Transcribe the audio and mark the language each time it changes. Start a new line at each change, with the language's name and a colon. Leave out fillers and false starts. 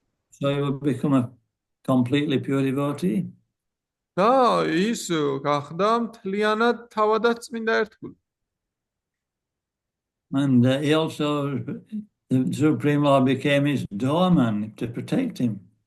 English: So he would become a completely pure devotee.
Georgian: და ის გახდა მთლიანად თავადაც წმინდა ერთგული.
English: And he also, the Supreme Lord became his doorman to protect him.